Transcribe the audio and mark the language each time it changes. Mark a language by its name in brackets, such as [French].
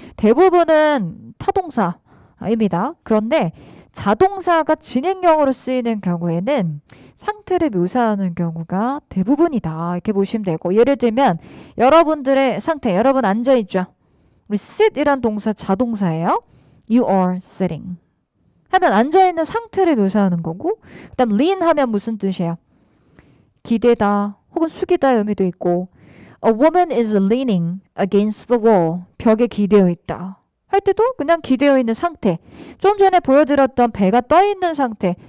[Korean] 대부분은 타동사입니다. 그런데 자동사가 진행형으로 쓰이는 경우에는 상태를 묘사하는 경우가 대부분이다. 이렇게 보시면 되고 예를 들면 여러분들의 상태, 여러분 앉아있죠. 우리 sit이란 동사 자동사예요. [English] You are sitting. [Korean] 하면 앉아있는 상태를 묘사하는 거고 그 다음 lean 하면 무슨 뜻이에요? 기대다 혹은 숙이다의 의미도 있고 [English] A woman is leaning against the wall. [Korean] 벽에 기대어 있다. 할 때도 그냥 기대어 있는 상태. 좀 전에 보여드렸던 배가 떠 있는 상태.